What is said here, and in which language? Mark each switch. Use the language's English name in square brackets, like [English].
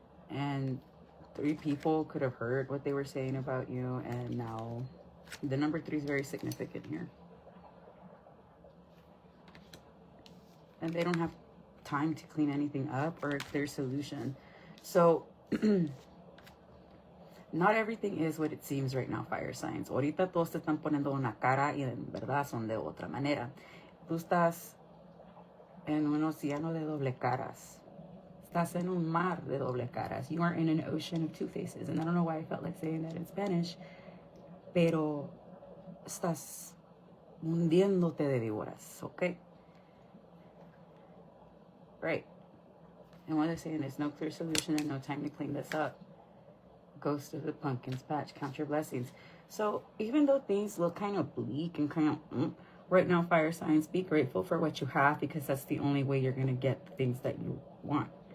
[English] And 3 people could have heard what they were saying about you, and now the number 3 is very significant here. And they don't have time to clean anything up or a clear solution. So not everything is what it seems right now, fire signs. [Spanish] Ahorita todos te están poniendo una cara y en verdad son de otra manera. Tú estás en un océano de doble caras. Estás en un mar de doble caras. [English] You are in an ocean of 2 faces. And I don't know why I felt like saying that in Spanish. [Spanish] Pero estás hundiéndote de víboras, okay? [English] Right. And what they're saying is no clear solution and no time to clean this up. Ghost of the pumpkin's patch, count your blessings. So even though things look kind of bleak and kind of right now, fire signs, be grateful for what you have, because that's the only way you're going to get the things that you want.